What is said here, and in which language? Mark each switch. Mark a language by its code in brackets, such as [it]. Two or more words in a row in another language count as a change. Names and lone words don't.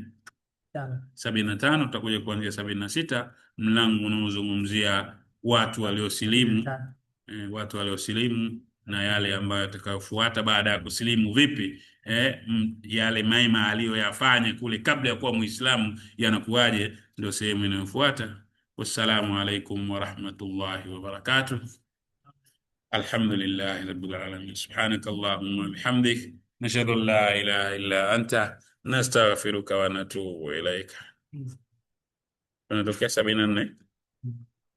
[sw] 75 tutakuja kuanzia 76, mlango unaozungumzia watu waliosilimu, watu waliosilimu na yale ambayo yatakayofuata baada ya kusilimu. Vipi yale mema aliyoyafanya kule kabla ya kuwa Muislamu yanakuwaje, ndio sehemu inayofuata. [ar] والسلام عليكم ورحمة الله وبركاته. الحمد لله رب العالمين. سبحانك اللهم وبحمدك نشهد أن لا إله إلا أنت نستغفرك ونتوب إليك. [sw] Unatokea 74.